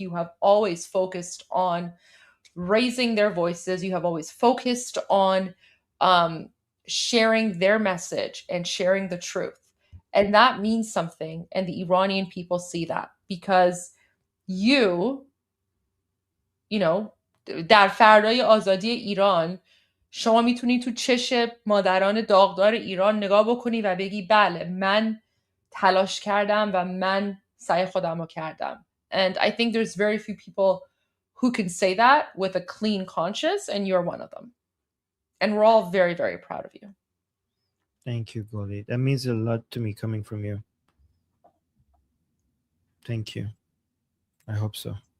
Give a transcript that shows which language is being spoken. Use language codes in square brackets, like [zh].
[en] You have always focused on raising their voices. You have always focused on sharing their message and sharing the truth. And that means something. And the Iranian people see that because you know, [fa] در فردای آزادی ایران شما میتونی تو چشم مادران داغدار ایران نگاه بکنی و بگی بله من تلاش کردم و من سعی خودم رو کردم. [en] And I think there's very few people who can say that with a clean conscience, and you're one of them. And we're all very, very proud of you. Thank you, Goldie. That means a lot to me coming from you. Thank you. I hope so.